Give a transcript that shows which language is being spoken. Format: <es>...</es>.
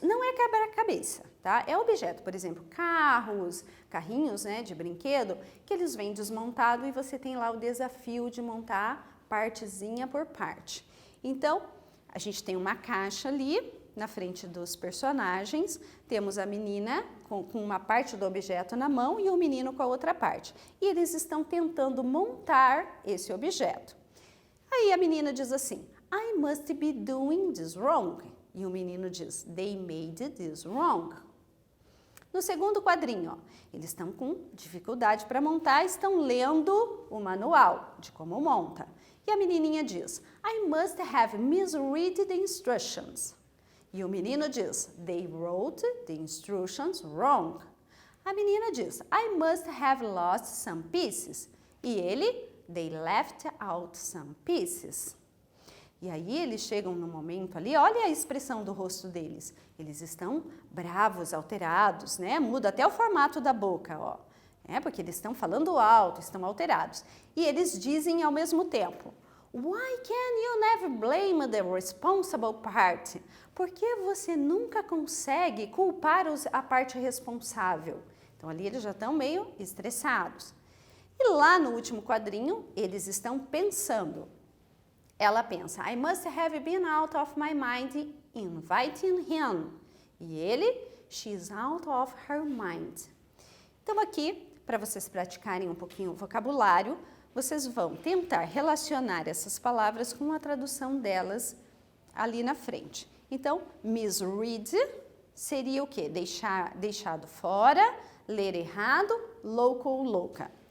<pt>Não é quebra-cabeça, tá? É objeto, por exemplo, carros, carrinhos, né, de brinquedo, que eles vêm desmontado e você tem lá o desafio de montar partezinha por parte. Então, a gente tem uma caixa ali na frente dos personagens, temos a menina com uma parte do objeto na mão e o menino com a outra parte. E eles estão tentando montar esse objeto. Aí a menina diz assim,</pt> <en>I must be doing this wrong.</en> <pt>E o menino diz,</pt> <en>they made this wrong.</en> <pt>No segundo quadrinho, ó, eles estão com dificuldade para montar, estão lendo o manual de como monta. E a menininha diz,</pt> <en>I must have misread the instructions.</en> <pt>E o menino diz,</pt> <en>they wrote the instructions wrong.</en> <pt>A menina diz,</pt> <en>I must have lost some pieces.</en> <pt>E ele,</pt> <en>they left out some pieces.</en> <pt>E aí eles chegam no momento ali, olha a expressão do rosto deles. Eles estão bravos, alterados, né? Muda até o formato da boca, ó. Porque eles estão falando alto, estão alterados. E eles dizem ao mesmo tempo,</pt> <en>why can you never blame the responsible party?</en> <pt>Por que você nunca consegue culpar a parte responsável? Então, ali eles já estão meio estressados. E lá no último quadrinho, eles estão pensando. Ela pensa,</pt> <en>I must have been out of my mind inviting him.</en> <pt>E ele,</pt> <en>she's out of her mind.</en> <pt>Então, aqui, para vocês praticarem um pouquinho o vocabulário, vocês vão tentar relacionar essas palavras com a tradução delas ali na frente. Então, misread seria o quê? Deixado fora, ler errado, louco ou louca.</pt>